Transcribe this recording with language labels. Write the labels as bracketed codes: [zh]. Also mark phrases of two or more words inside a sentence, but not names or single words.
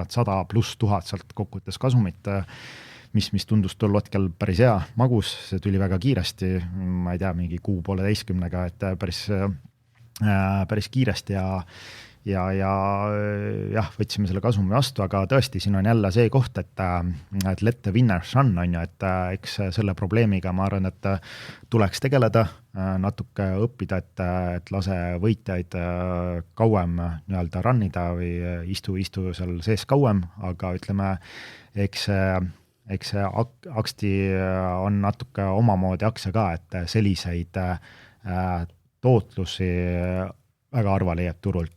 [et] arvan, 100+ sealt kokkuvõttes kasumit, mis tundus tol hetkel päris hea, magus, see tuli väga kiiresti, ma ei tea, mingi 6-1,5, et päris kiiresti jah, võtsime selle kasumi vastu, aga tõesti, siin on jälle see koht, et [en] let the winners run [et] on ju, et eks selle probleemiga ma arvan, et tuleks tegeleda, natuke õppida, et lase võitjaid kauem nii-öelda runnida või istu seal sees kauem, aga ütleme, eks see akti on natuke omamoodi aktsia ka, et selliseid tootlusi väga harva leiab turult.